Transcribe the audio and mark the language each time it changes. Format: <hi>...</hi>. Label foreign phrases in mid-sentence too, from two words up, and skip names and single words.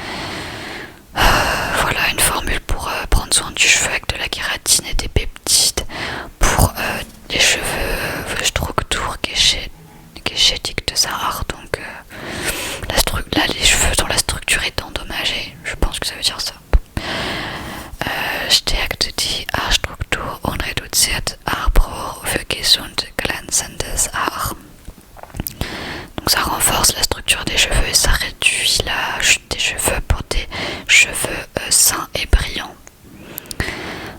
<fr>Voilà, une formule pour prendre soin du cheveu avec de la kératine et des peptides. Pour les cheveux</fr> <de>Structure Geschädigt</de> <fr>de Sahar. Donc là les cheveux dont la structure est endommagée, je pense que ça veut dire ça.</fr> <de>Stärkt die Haarstruktur und reduziert Haarbruch für gesund glänzendes Haar.</de> <fr>Donc ça renforce la structure des cheveux et ça réduit la chute des cheveux pour des cheveux sains et brillants.</fr>